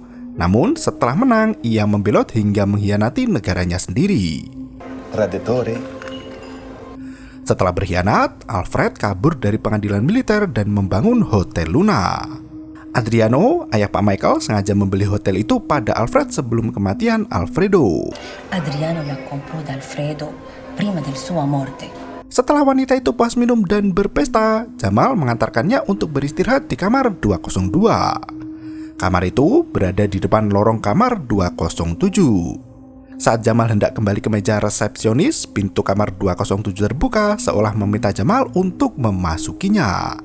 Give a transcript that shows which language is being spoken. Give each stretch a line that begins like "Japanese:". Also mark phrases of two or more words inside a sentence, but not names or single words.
Indonesian: Namun setelah menang, ia membelot hingga mengkhianati negaranya sendiri.
Italian: Traditore.
Indonesian: Setelah berkhianat, Alfred kabur dari pengadilan militer dan membangun Hotel Luna. Adriano, ayah Pak Michael, sengaja membeli hotel itu pada Alfred sebelum kematian Alfredo.
Italian: Adriano la comprò da Alfredo prima del sua morte.
Indonesian: Setelah wanita itu puas minum dan berpesta, Jamal mengantarkannya untuk beristirahat di kamar 202. Kamar itu berada di depan lorong kamar 207. Saat Jamal hendak kembali ke meja resepsionis, pintu kamar 207 terbuka seolah meminta Jamal untuk memasukinya.